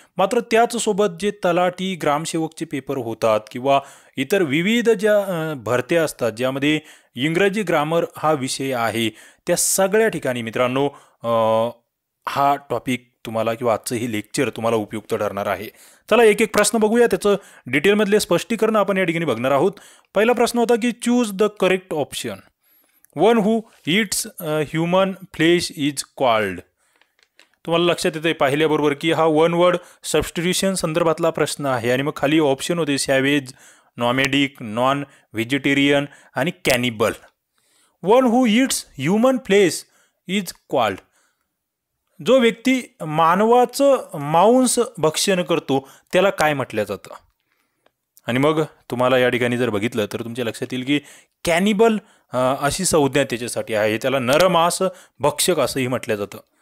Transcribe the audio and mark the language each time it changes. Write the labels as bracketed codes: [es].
[mr] मात्र त्याच सोबत जे तलाठी ग्रामसेवकचे पेपर होतात किंवा इतर विविध ज्या भरत्या असतात ज्यामध्ये इंग्रजी ग्रामर हा विषय आहे त्या सगळ्या ठिकाणी मित्रांनो हा टॉपिक तुम्हाला किंवा आजचं हे लेक्चर तुम्हाला उपयुक्त ठरणार आहे। चला एक एक प्रश्न बघूया, त्याचं डिटेलमधले स्पष्टीकरण आपण या ठिकाणी बघणार आहोत। पहिला प्रश्न होता की [en] Choose the correct option. One who eats human flesh is called. [mr] तुम्हाला लक्षात येते पाहिल्याबरोबर की हा वन वर्ड सबस्टिट्यूशन संदर्भातला प्रश्न आहे आणि मग खाली ऑप्शन होते सॅवेज, नॉमॅडिक, नॉन व्हेजिटेरियन आणि कॅनिबल। [en] One who eats human flesh is called. [mr] जो व्यक्ती मानवाचं मांस भक्षण करतो त्याला काय म्हटलं जातं? आणि मग तुम्हाला या ठिकाणी जर बघितलं तर तुमच्या लक्षात येईल की कॅनिबल अशी संज्ञा त्याच्यासाठी आहे, त्याला नरमांस भक्षक असंही म्हटलं जातं।